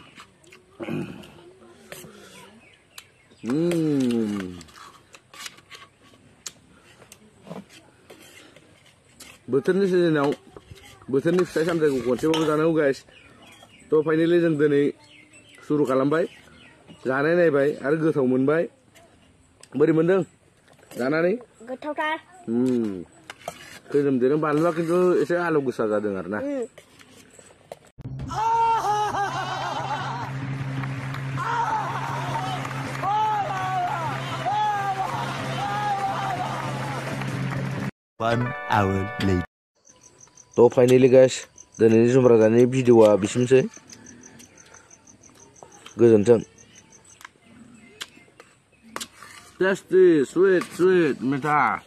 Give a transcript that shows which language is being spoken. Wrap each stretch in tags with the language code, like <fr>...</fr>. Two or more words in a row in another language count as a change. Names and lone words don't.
<brx>बोथोरनि सिजोनाव बोथोरनि फिथाइ सामथाइखौ खनसेबाबो जानांगौ गाइस। थ' फाइनालि जों दिनै सुरु खालामबाय। जानाय नायबाय आरो गोथाव मोनबाय। बोरै मोनदों जानानै? गोथावथार। खैरोमदैरोम बानलुआ खिन्थु एसे आलौ गोसा जादों आरो ना।</brx> <en>One hour later.</en> <brx>तो फाइनली गाइस दिनैनि जुमब्रा जानायनि भिडिअआ बिसिमसै। गोजोन्थों।</brx> <en>tasty sweet</en> <brx>मीठा।</brx>